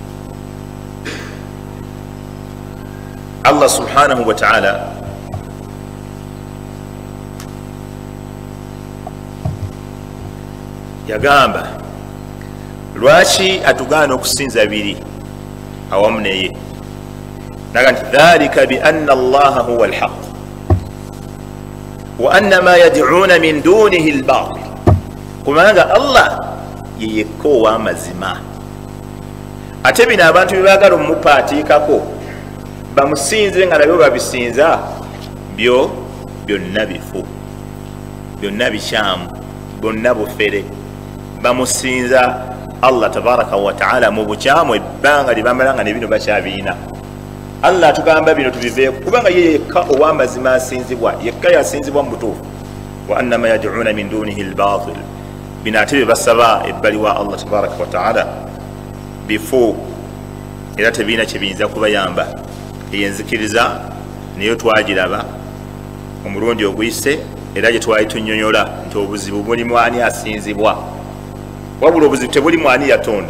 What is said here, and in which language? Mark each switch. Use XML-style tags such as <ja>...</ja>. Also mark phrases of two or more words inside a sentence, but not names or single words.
<lg>Allah</lg> <ar>سبحانه وتعالى</ar> <lg>yagamba lwaki atugaana okusinza biri awamu naye naga nti</lg> <ar>ذلك بأن الله هو الحق وأن ما يدعون من دونه الباطل,</ar> <lg>kubanga Allah ye yekka ow'amazima ate bino abantu byebaagala omumupaatiikako bamusinze nga nabyo babisinza byo byonna bifu byonna bikyamu bwonna bufere bamusinza Allah</lg> <ar>تبارك وتعالى</ar> <lg>mu bukyamu ebbanga libamala nga nebino bakyabiina. Allah atugamba bino tubiveeko kubanga ye yekka ow'amazima asinzibwa yekka yasinzibwa mu butuufu.</lg> <ar>وأن ما يدعون من دونه الباطل,</ar> <lg>bino ate bye basaba ebbali wa Allah</lg> <ar>تبارك وتعالى</ar> <lg>bifu era tebiina kye biyinza kubayamba. Eyenzikiriza niyo twagiraba omulundi oguyise era gye twali tunyonyola nti obuzibu bulimu ani asinzibwa wabula obuzibu tebulimu ani yatonda.</lg>